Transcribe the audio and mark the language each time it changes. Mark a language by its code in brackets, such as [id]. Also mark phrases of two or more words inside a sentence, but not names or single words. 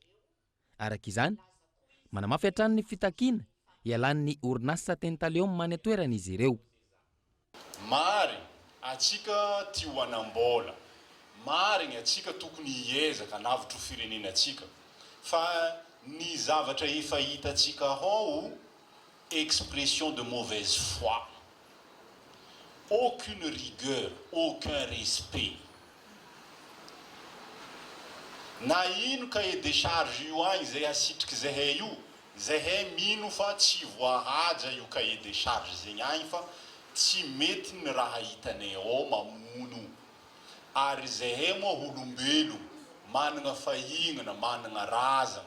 [mg] Araka izany, manamafy hatrany ny fitakiana ialan'ny orinasa Tentaleom many atoerana izy ireo. Marigny atsika tia hoanam-bola, marigny atsika tokony hiezaka navitro firenena atsika, fa ny zavatra efa hitatsika ao [fr] expression de mauvaise foi, aucune rigueur, aucun respect. [mg] Na ino [fr] cahier de charge [mg] io agny zay asitriky zahay io, zahay mino fa tsy voahaja io [fr] cahier de charge [mg] zegny agny fa tsy mety ny raha hitanay ao mamono. Ary zahay moa olombelo manana fahinana, manana razana.